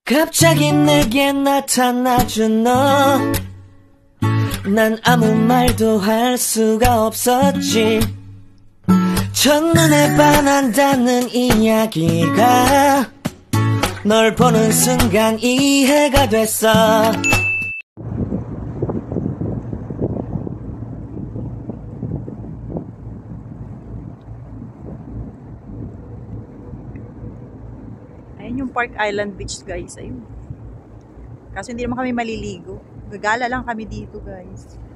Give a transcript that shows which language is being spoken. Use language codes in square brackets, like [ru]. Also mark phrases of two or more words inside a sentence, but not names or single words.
[ko] 갑자기 내게 나타나준 너, 난 아무 말도 할 수가 없었지. 첫눈에 반한다는 이야기가 널 보는 순간 이해가 됐어. [tl] Ayan yung Park Island Beach, guys. Ayun. Kaso hindi naman kami maliligo. Gagala lang kami dito, guys.